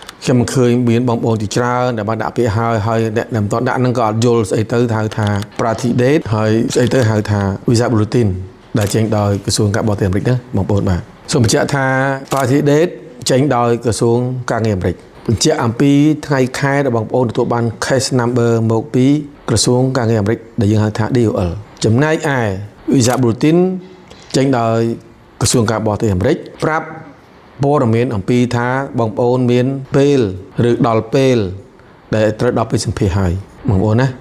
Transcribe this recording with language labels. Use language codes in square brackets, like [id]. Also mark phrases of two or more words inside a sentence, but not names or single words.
[km] ខ្ញុំឃើញមានបងប្អូនជាច្រើនដែលបានដាក់ពាក្យហើយអ្នកនំតដាក់នឹងក៏អត់យល់ស្អីទៅហៅថា [en] Party Date [km] ហើយស្អីទៅហៅថា [en] Visa Bulletin [km] ដែលចេញដោយក្រសួងការបរទេសអាមេរិកណាបងប្អូនបាទសូមបញ្ជាក់ថា [en] Party Date [km] ចេញដោយក្រសួងការងារអាមេរិកបញ្ជាក់អំពីថ្ងៃខែដែលបងប្អូនទទួលបាន [en] case number [km] មកពីក្រសួងការងារអាមេរិកដែលយើងហៅថា DOL ចំណែកឯ [en] Visa Bulletin [km] ចេញដោយក្រសួងការបរទេសអាមេរិកប្រាប់ព័ត៌មានអំពីថាបងប្អូនមានពេលឬដល់ពេលដែលត្រូវដល់ពេលសម្ភាសហើយបងប្អូនណា